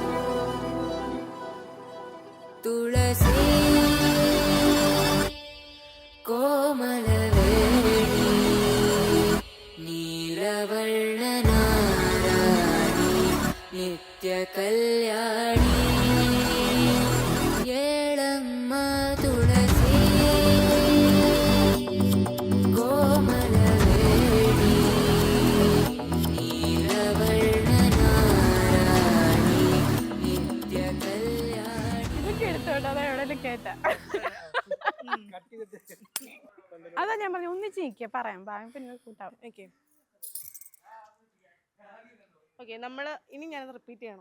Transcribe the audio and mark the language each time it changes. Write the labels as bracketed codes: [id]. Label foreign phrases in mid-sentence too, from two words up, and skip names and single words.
[kn] ತುಳಸಿ ಕೋಮಲವೇಣಿ ನೀಲವರ್ಣನಾರಾಣಿ ನಿತ್ಯ ಕಲ್ಯಾಣಿ. ಏಳಮ್ಮ ತುಳಸಿ ಕೋಮಲವೇಣಿ ನೀಲವರ್ಣನಾರಾಣಿ ನಿತ್ಯ ಕಲ್ಯಾಣಿ. [ml] ഇതൊക്കെ എടുത്തോണ്ട് അതാ എവിടെയെങ്കിലും കേട്ട. അതാ ഞാൻ പറഞ്ഞു ഒന്നിച്ച് നിൽക്കുക പറയാം പിന്നെ കൂട്ടാം. ഓക്കെ ഓക്കെ നമ്മൾ ഇനി ഞാനത് റിപ്പീറ്റ് ചെയ്യണോ?